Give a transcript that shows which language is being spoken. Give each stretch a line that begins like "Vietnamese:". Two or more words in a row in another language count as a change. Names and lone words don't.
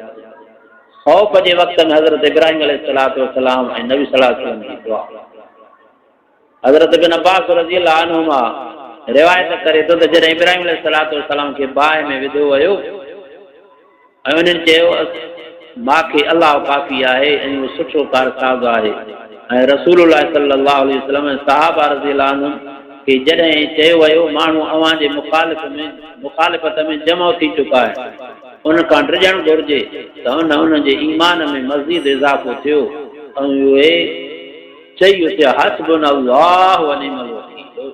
Sindhi: ख़ौफ़ जे वक़्त में हज़रत इब्राहिम अलैहिस्सलाम ऐं नबी
Arabic: صلى الله عليه وسلم
Sindhi: जी दुआ। हज़रत इब्न अब्बास
Arabic: رضي الله عنهما
Sindhi: रिवायत करे थो त जॾहिं इब्राहिम अलैहिस्सलाम खे बाहि में विधो वियो ऐं उन्हनि चयो मूंखे अलाह काफ़ी आहे ऐं उहो सुठो कारसाज़ आहे, ऐं रसूलुल्लाह
Arabic: صلى الله عليه وسلم
Sindhi: सहाबा
Arabic: رضي الله عنهم
Sindhi: खे जॾहिं चयो वियो माण्हू अव्हां जे मुखालिफ़त में जमा थी चुका आहे, उन खां डिॼणु घुरिजे त उन जे ईमान में मज़ीद इज़ाफ़ो थियो ऐं उहे चई उथिया
Arabic: حسبنا الله ونعم الوكيل.